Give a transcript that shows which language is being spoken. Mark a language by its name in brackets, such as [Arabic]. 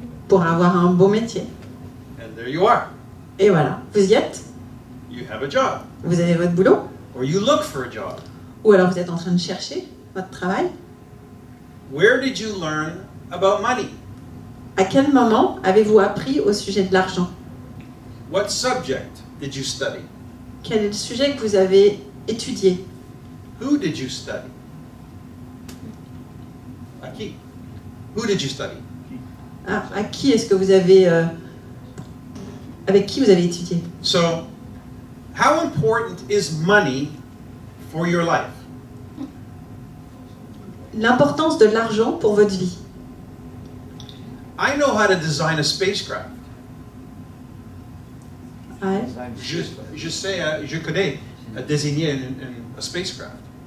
[French] Pour avoir un beau métier. [English] And there you are. [French] Et voilà, vous y êtes, [English] You have a job. [French] vous avez votre boulot, [English] Or you look for a job. [French] ou alors vous êtes en train de chercher votre travail. [English] Where did you learn about money? [French] À quel moment avez-vous appris au sujet de l'argent? [English] What subject did you study? [French] Quel est le sujet que vous avez étudié? [English] Who did you study? Aki. Who did you study? [French] À qui est-ce que vous avez... avec qui vous avez étudié? [English] So, how important is money for your life? [French] L'importance de l'argent pour votre vie. [English] I know how to design a spacecraft. [French] Ouais. Je connais désigner [English] a spacecraft.